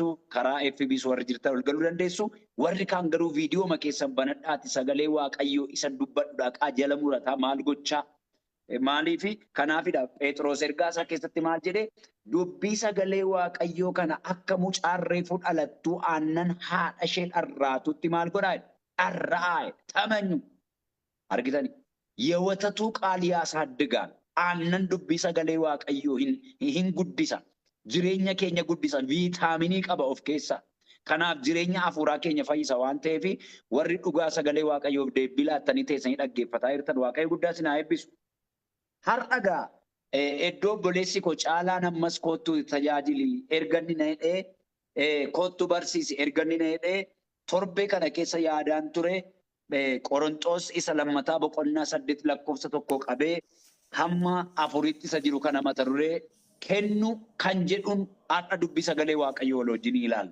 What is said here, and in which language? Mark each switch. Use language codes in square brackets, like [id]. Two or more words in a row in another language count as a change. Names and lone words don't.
[om] Karaa FBs warri jirtan ol galuu dandeessu. Warri kaan garuu viidiyooma keessan banadhaati sagalee waaqayyoo isa dubbadhuudha qaa jala murataa maal gochaa. Maaliifi kanaafidha Phexros ergaa isaa keessatti maal jedhee dubbii sagalee waaqayyoo kana akka mucaarree fudhalattuu aannan haadha ishee dharraatutti maal godhaa dharra'aa tamanyu argitani [am] የወተቱ ቃል ያሳድጋል [om] aannan dubbii sagalee waaqayyoo hin guddisa jireenya keenya guddisa viitaaminii qaba of keessaa kanaaf jireenya hafuuraa keenya fayyisa waan ta'eef warri dhugaa sagalee waaqayyoof deebii laattanii teessanii dhaggeeffataa jirtan waaqayyo guddaa sinaa eebbisu. Har'agaa iddoo obboleessi koo caalaan ammas kootu tajaajili erganni na hidhee kootu barsiisi erganni na hidhee torbee kana keessa yaadaan ture Qorontos isa lammataa boqonnaa 8 lakkoofsa 1 qabee hamma 4 isa jiru kana mata duree kennu kan jedhuun har'a dubbii sagalee waaqayyoo wajjin ilaalla.